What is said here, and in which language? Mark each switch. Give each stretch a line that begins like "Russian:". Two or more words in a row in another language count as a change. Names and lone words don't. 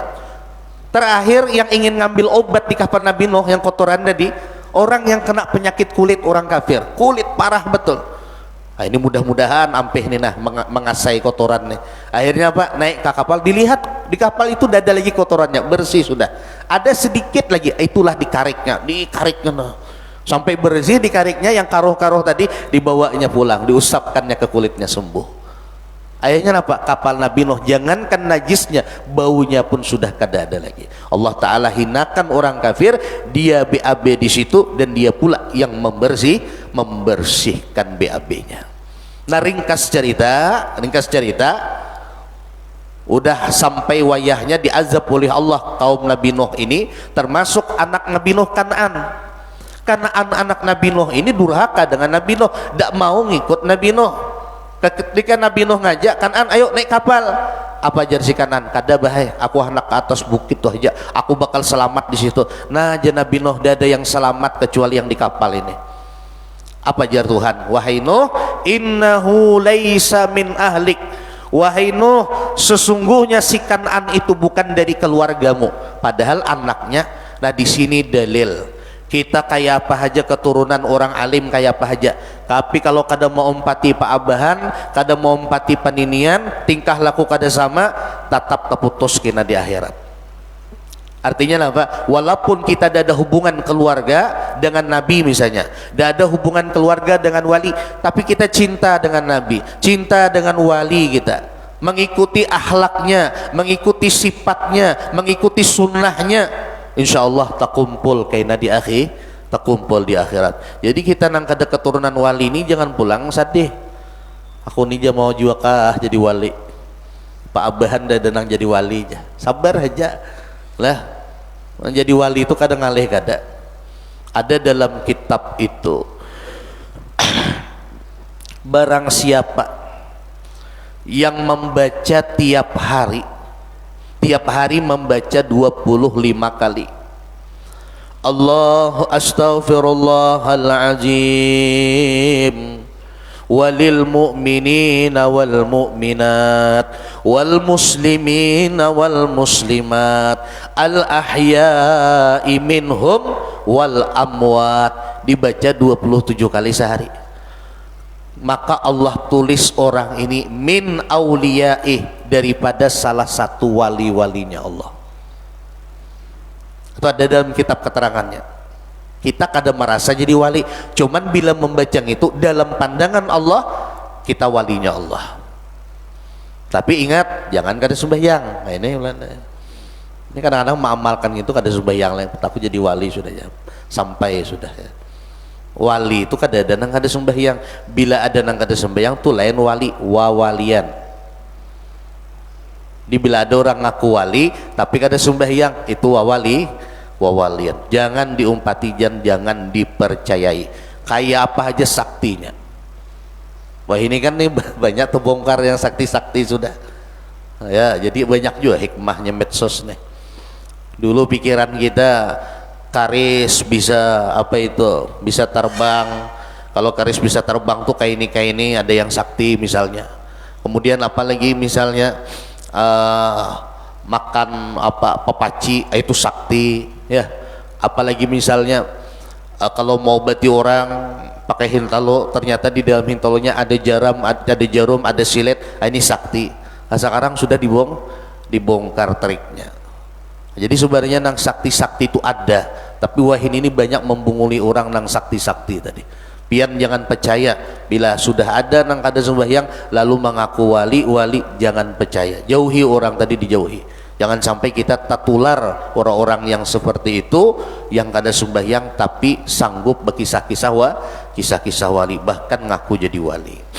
Indonesian: Terakhir yang ingin ngambil obat di kapal Nabi Nuh yang kotoran tadi, orang yang kena penyakit kulit, orang kafir, kulit parah betul.
Banjar: Nah, ini mudah-mudahan ampeh nih nah mengasai kotorannya.
Indonesian: Akhirnya Pak naik ke kapal, dilihat di kapal itu tidak ada lagi kotorannya, bersih sudah.
Banjar: Ada sedikit lagi, itulah dikariknya nah.
Indonesian: Sampai bersih dikariknya, yang karuh-karuh tadi dibawanya pulang, diusapkannya ke kulitnya, sembuh. Akhirnya apa? Kapal Nabi Nuh jangankan najisnya, baunya pun sudah kada ada lagi. Allah Ta'ala hinakan orang kafir, dia BAB di situ dan dia pula yang membersihkan BAB-nya. Nah, ringkas cerita, udah sampai wayahnya diazab oleh Allah kaum Nabi Nuh ini, termasuk anak Nabi Nuh Kan'an. Karena anak-anak Nabi Nuh ini durhaka dengan Nabi Nuh, tidak mau ngikut Nabi Nuh. Ketika Nabi Nuh ngajak Kan'an, ayo naik kapal, apa jar si Kan'an?
Banjar: Kada bahaya, aku anak ke atas bukit tuh aja, aku bakal selamat di situ.
Indonesian: Nah, aja Nabi Nuh tidak ada yang selamat kecuali yang di kapal ini. Apa jar Tuhan? Wahai Nuh,
Arabic: إنه ليس من أهلك.
Indonesian: Wahai Nuh, sesungguhnya si Kan'an itu bukan dari keluargamu, padahal anaknya. Nah, di sini dalil kita kayak apa aja, keturunan orang alim kayak apa aja, tapi kalau kada mau empati Pak Abahan, kada mau empati paninian, tingkah laku kada sama, tetap keputus kena di akhirat. Artinya apa? Walaupun kita ada hubungan keluarga dengan Nabi misalnya, ada hubungan keluarga dengan wali, tapi kita cinta dengan Nabi, cinta dengan wali kita, mengikuti akhlaknya, mengikuti sifatnya, mengikuti sunnahnya,
Arabic: إن شاء الله
Indonesian: tak kumpul kaina di akhir, tak kumpul di akhirat.
Banjar: Jadi kita nang kada keturunan wali ini jangan pulang sedih. Aku nih mau juga kah jadi wali, Pak Abahan dah nang jadi wali aja, sabar aja lah. Menjadi wali itu kadang ngalih kada.
Indonesian: Ada dalam kitab itu, barang siapa yang membaca tiap hari membaca 25 kali Allahu
Arabic: أستغفر الله العظيم وللمؤمنين والمؤمنات والمسلمين والمسلمات الأحياء منهم والأموات,
Indonesian: dibaca 27 kali sehari, maka Allah tulis orang ini
Arabic: من أوليائه,
Indonesian: daripada salah satu wali-walinya Allah. Itu ada dalam kitab keterangannya. Kita kadang merasa jadi wali, cuman bila membaca itu dalam pandangan Allah kita walinya Allah. Tapi ingat, jangan kada sembahyang. Nah, ini kadang-kadang mengamalkan itu kada sembahyang lah, takut jadi wali sudah ya, sampai sudah ya.
Banjar: Wali itu kada ada nang kada sembahyang. Bila ada nang kada sembahyang tuh lain wali, wawalian. Bila ada orang ngaku wali tapi kada sembahyang, itu wawalian.
Indonesian: Jangan diumpati, jangan dipercayai. Kayak apa aja saktinya. Wah, ini kan nih banyak terbongkar yang sakti-sakti sudah. Ya, jadi banyak juga hikmahnya medsos nih. Dulu pikiran kita karis bisa apa itu, bisa terbang. Kalau karis bisa terbang tuh kayak ini ada yang sakti misalnya. Kemudian apalagi misalnya makan apa pepaci itu sakti ya. Apalagi misalnya kalau mau obati orang pakai hintalo, ternyata di dalam hintalonya ada jarum, ada silet, ini sakti. Nah, sekarang sudah dibongkar triknya.
Banjar: Jadi sebenarnya nang sakti-sakti itu ada, tapi wahin ini banyak membunguli orang nang sakti-sakti tadi. Pian jangan percaya bila sudah ada nang kada sembahyang lalu mengaku wali, jangan percaya.
Indonesian: Jauhi orang tadi, dijauhi. Jangan sampai kita tertular orang-orang yang seperti itu, yang kada sembahyang tapi sanggup kisah-kisah wali, bahkan ngaku jadi wali.